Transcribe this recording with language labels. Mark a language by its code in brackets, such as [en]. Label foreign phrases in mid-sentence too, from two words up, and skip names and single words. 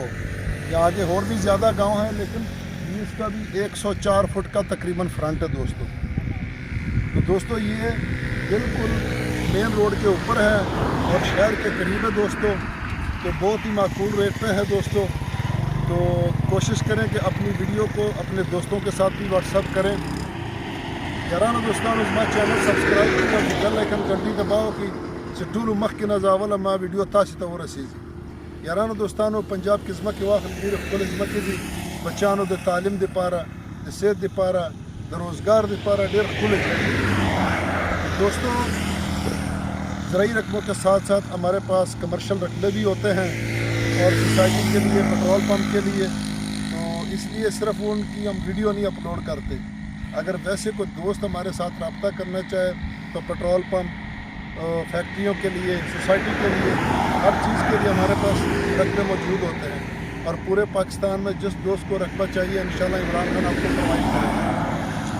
[ur] یا آگے اور بھی زیادہ گاؤں ہیں، لیکن یہ اس کا بھی 104 فٹ کا تقریباً فرنٹ ہے دوستو۔ تو دوستو، یہ بالکل مین روڈ کے اوپر ہے اور شہر کے قریب ہے دوستو، تو بہت ہی معقول ریٹ پہ ہے دوستو۔ تو کوشش کریں کہ اپنی ویڈیو کو اپنے دوستوں کے ساتھ بھی واٹس ایپ کریں۔ [ps] یارانو دوستانو، زما چینل سبسکرائب کړئ، [en] bell icon [ps] घंटी دباو چې ټولو مخکې نه زه ما ویډیو تاسو ته ورسیږي۔ یارانو دوستانو، پنجاب کې ځمکې واخلئ، ډېرې ښکلې ځمکې دي، بچیانو د تعلیم دپاره، د صحت دپاره، د روزګار دپاره ډېر ښکلې ځای دي دوستو۔ [ur] زرعی رقبوں کے ساتھ ساتھ ہمارے پاس کمرشل رقبے بھی ہوتے ہیں، اور سوسائٹی کے لیے، پیٹرول پمپ کے لیے، تو اس لیے صرف ان کی ہم ویڈیو نہیں اپلوڈ کرتے۔ اگر ویسے کوئی دوست ہمارے ساتھ رابطہ کرنا چاہے تو پیٹرول پمپ، فیکٹریوں کے لیے، سوسائٹی کے لیے، ہر چیز کے لیے ہمارے پاس رقبے موجود ہوتے ہیں، اور پورے پاکستان میں جس دوست کو رقبہ چاہیے انشاءاللہ عمران خان آپ کو پرووائڈ کرے گا۔